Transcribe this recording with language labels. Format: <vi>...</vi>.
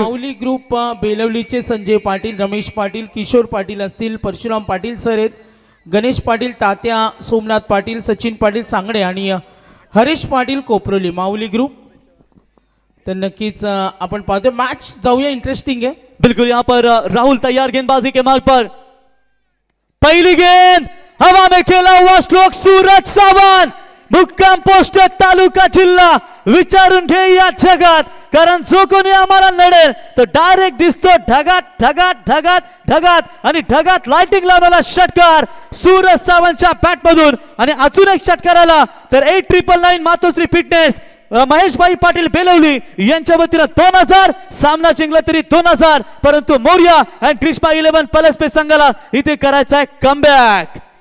<mr>माऊली group बेलवलीचे Sanjay Patil, Ramesh Patil, Kishore Patil असतील, Parshuram Patil sir आहेत, गणेश पाटील, तात्या, सोमनाथ पाटील, सचिन पाटील सांगडे आणि हरीश पाटील कोपरोली माऊली ग्रुप। तर नक्कीच आपण पाहतोय मॅच जाऊया, इंटरेस्टिंग आहे।</mr> <hi>बिल्कुल यहाँ पर राहुल तैयार गेंदबाजी के मार्ग पर। पहली गेंद हवा में खेला हुआ स्ट्रोक सूरज सावंत,</hi> <mr>मुक्काम पोस्ट तालुका जिल्हा। विचारून घे या जगात, कारण जो कोणी आम्हाला नडेल तो डायरेक्ट दिसतो ढगात ढगात ढगात ढगात आणि ढगात लाइटिंग लावलेला षटकार सूरज सावंतच्या बॅट मधून। आणि अजून एक षटकार आला तर 8999 मातोश्री फिटनेस महेशभाई पाटील बेलवली यांच्या वतीनं 2000 सामना जिंकला तरी 2000, परंतु मोर्या अँड ग्रीष्मा 11 प्लस पे संघाला इथे करायचा आहे कमबॅक।</mr>